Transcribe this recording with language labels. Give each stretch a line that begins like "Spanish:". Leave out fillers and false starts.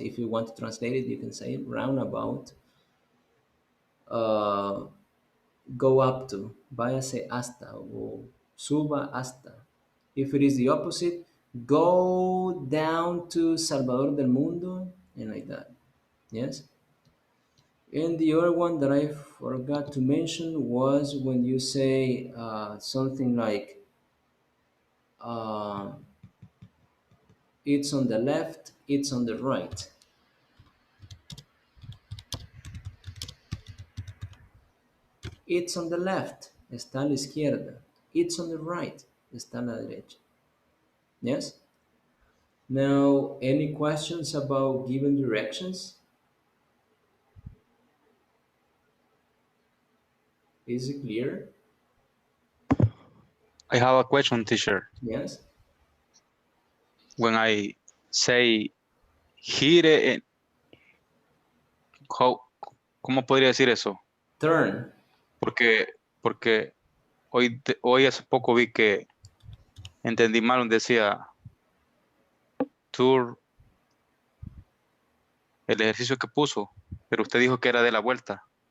English: If you want to translate it, you can say roundabout. Uh, go up to,
Spanish: váyase hasta, o suba hasta.
English: If it is the opposite, go down to Salvador del Mundo, and like that. Yes. And the other one that I forgot to mention was when you say something like, uh, it's on the left, it's on the right. It's on the left,
Spanish: está a la izquierda.
English: It's on the right,
Spanish: está a la derecha.
English: Yes? Now, any questions about given directions? Is it clear? I have a question, teacher. Yes?
Spanish: When I say gire, ¿cómo podría decir eso?
English: Turn.
Spanish: Porque hoy hace poco vi que entendí mal donde decía tour, el ejercicio que puso, pero usted dijo que era de la vuelta.